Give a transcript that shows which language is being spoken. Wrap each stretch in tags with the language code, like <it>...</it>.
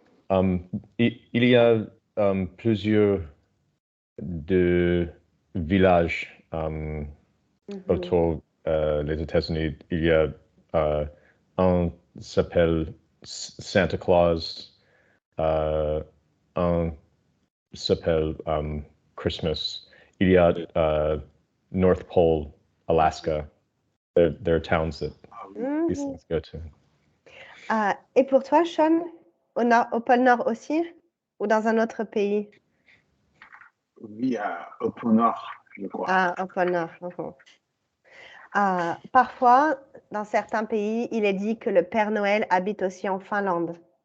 <fr>Il y a plusieurs de villages autour des États-Unis. Il y a un s'appelle Santa Claus, un s'appelle Christmas. Il y a North Pole, Alaska.</fr> <en>There are towns that these things go to.</en> <fr>Et pour toi, Sean, au pôle Nord aussi ou dans un autre pays? Oui, au pôle Nord, je crois. Ah, au pôle Nord. Parfois, dans certains pays, il est dit que le Père Noël habite aussi en Finlande.</fr>